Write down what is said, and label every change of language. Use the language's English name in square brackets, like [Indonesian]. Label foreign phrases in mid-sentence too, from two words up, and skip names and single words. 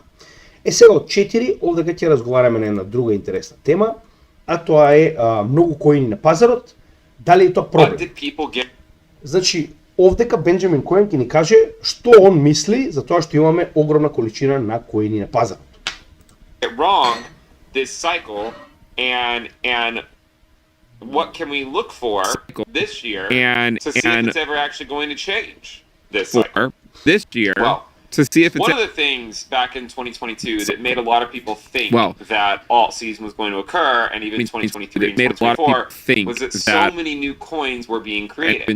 [Macedonian] Сега од 4, овде ќе разговараме на една друга интересна тема, а тоа е многу коини на пазарот. Дали е тоа проблем? Значи, овдека Бенџамин Коен ќе ни каже што он мисли за тоа што имаме огромна количина на коини на пазарот. [English] Wrong this cycle and what can we look for this year to see if it's ever actually going to change this cycle? This year, well, to see if it's one of the things back in 2022 that made a lot of people think that alt season was going to occur, and even 2023 and 2024, was that so many new coins were being created.